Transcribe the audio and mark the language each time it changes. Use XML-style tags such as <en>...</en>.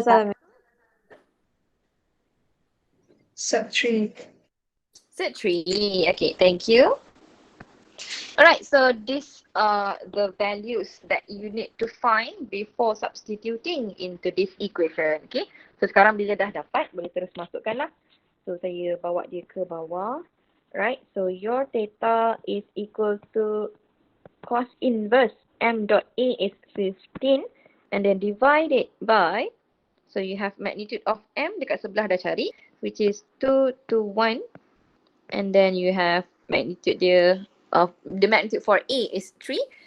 <ms>salah.</ms> <en>Set 3. Set 3. Okay, thank you. Alright, so these are the values that you need to find before substituting into this equation.</en> <ms>Okay, so sekarang bila dah dapat, boleh terus masukkan lah. So saya bawa dia ke bawah.</ms> <en>Right, so your theta is equal to cos inverse m dot A is 15 and then divide it by, so you have magnitude of m</en> <ms>dekat sebelah dah cari,</ms> <en>which is 2 to 1, and then you have magnitude dia of the magnitude for A is 3.</en>